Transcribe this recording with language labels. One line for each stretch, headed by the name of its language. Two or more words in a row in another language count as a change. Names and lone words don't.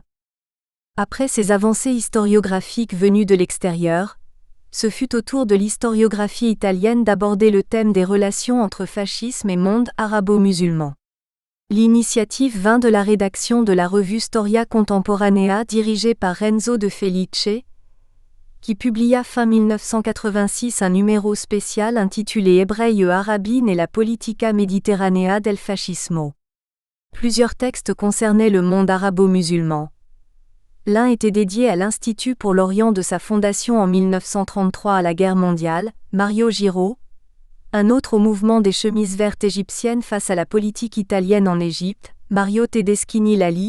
French: Après ces avancées historiographiques venues de l'extérieur, ce fut au tour de l'historiographie italienne d'aborder le thème des relations entre fascisme et monde arabo-musulman. L'initiative vint de la rédaction de la revue Storia Contemporanea dirigée par Renzo de Felice, qui publia fin 1986 un numéro spécial intitulé Ebrei e Arabin et la politica mediterranea del fascismo. Plusieurs textes concernaient le monde arabo-musulman. L'un était dédié à l'Institut pour l'Orient de sa fondation en 1933 à la guerre mondiale, Mario Giro, un autre au mouvement des chemises vertes égyptiennes face à la politique italienne en Égypte, Mario Tedeschini Lali.